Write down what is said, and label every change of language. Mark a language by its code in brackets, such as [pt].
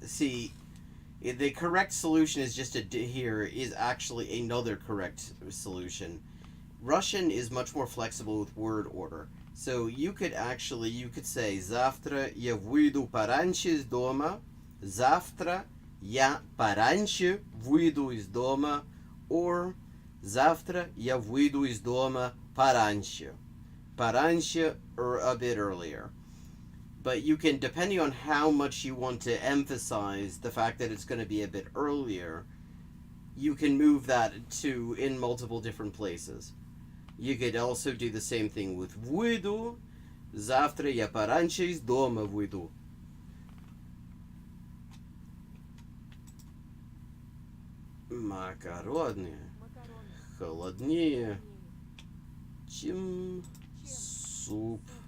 [en] See, the correct solution is just here is actually another correct solution. Russian is much more flexible with word order. So you could say [ru] завтра я выйду пораньше из дома. Завтра я пораньше выйду из дома. Or завтра я выйду из дома пораньше. [en] Пораньше or a bit earlier. But you can, depending on how much you want to emphasize the fact that it's going to be a bit earlier, you can move that to in multiple different places. You could also do the same thing with выйду. [ru] Завтра я пораньше из дома выйду. Макароны Макароны. холоднее, Холоднее, чем чем суп.